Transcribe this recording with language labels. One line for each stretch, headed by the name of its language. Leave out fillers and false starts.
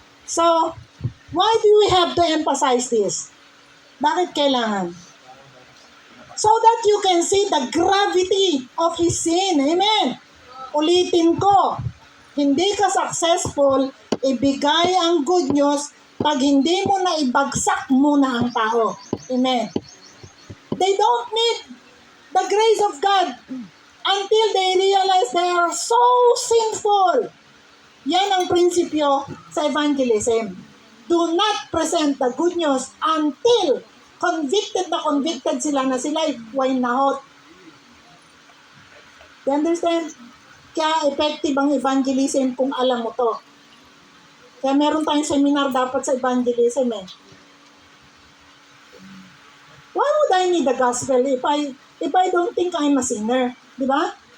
English: So, why do we have to emphasize this?
Filipino: Bakit kailangan?
English: So that you can see the gravity of his sin. Amen.
Filipino: Ulitin ko, hindi ka successful, ibigay ang good news pag hindi mo na ibagsak muna ang tao.
English: Amen. They don't need the grace of God until they realize they are so sinful.
Filipino: Yan ang prinsipyo sa evangelism.
English: Do not present the good news until convicted
Filipino: sila na sila'y wainahot.
English: You understand?
Filipino: Kaya effective ang evangelism kung alam mo to. Kaya meron tayong seminar dapat sa evangelism
English: Why would I need the gospel if I don't think I'm a sinner?
Filipino: Di ba?